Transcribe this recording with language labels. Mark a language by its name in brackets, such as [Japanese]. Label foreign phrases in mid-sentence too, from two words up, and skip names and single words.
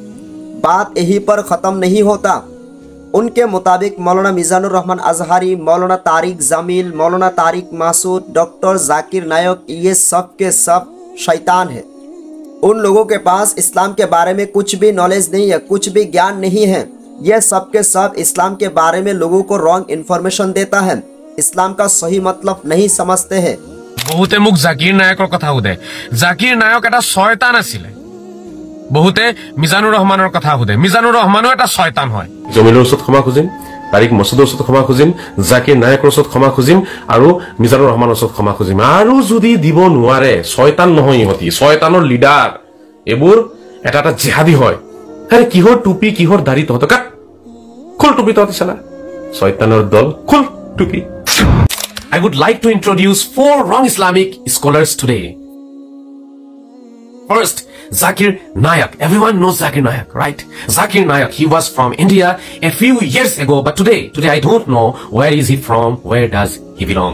[Hindi] बात यहीं पर ख़त्म नहीं होता। उनके मुताबिक मौलाना मिजानुर रहमान अजहरी, मौलाना तारिक जमील, मौलाना तारिक मासूद, डॉक्टर जाकिर नायक, ये सब के सब शैतान है। उन लोगों के पास इस्लाम के बारे में कुछ भी नॉलेज नहीं है, कुछ भी ज्ञान नहीं है। यह सब के सब इस्लाम के बारे में लोगों को [English] wrong information [Hindi] देता है, इस्लाम का सही मतलब नहीं समझते हैं। [Assamese] बहुते मुख জাকিৰ নায়কৰ কথা সুধে। জাকিৰ নায়ক এটা শয়তান আছিলে। বহুতে মিজানুৰ ৰহমানৰ কথা সুধে। মিজানুৰ ৰহমানো এটা শয়তান হয়। জমিলৰ ওচৰত ক্ষমা খুজিম, তাৰিক মছুদৰ ওচৰত ক্ষমা খুজিম, জাকিৰ নায়কৰ ওচৰত ক্ষমা খুজিম আৰু মিজানুৰ ৰহমানৰ ওচৰত ক্ষমা খুজিম। আৰু যদি দিব নোৱাৰে, শয়তান নহয় ইহঁতি, শয়তানৰ লিডাৰ। এইবোৰ এটা এটা জিহাদী হয়। আৰে কিহৰ টুপি কিহৰ দাড়ি তহঁতক খুল টুপি তহঁতি চালা। শয়তানৰ দল খুল টুপি। [English] I would like to introduce 4 wrong Islamic scholars today. First, Zakir Naik. Everyone knows Zakir Naik, right? Zakir Naik, he was from India a few years ago, but today I don't know where is he from, where does he belong.